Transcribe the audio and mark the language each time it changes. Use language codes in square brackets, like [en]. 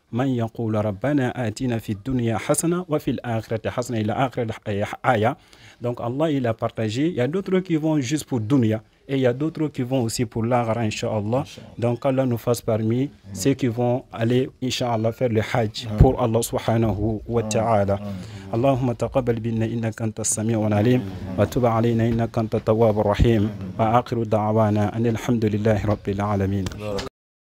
[ar] من يقول ربنا آتنا في الدنيا حسنة وفي الآخرة حسنة إلى آخر آية. [fr] Donc Allah il a partagé. Il y a d'autres qui vont juste pour dunya et il y a d'autres qui vont aussi pour l'akhirah, Inch'Allah. Donc Allah nous fasse parmi ceux qui vont aller, Inch'Allah, faire le hajj pour Allah subhanahu wa ta'ala. [ar] اللهم تقبل منا إنك أنت السميع العليم وتب علينا إنك أنت التواب الرحيم وآخر دعوانا أن الحمد لله رب العالمين.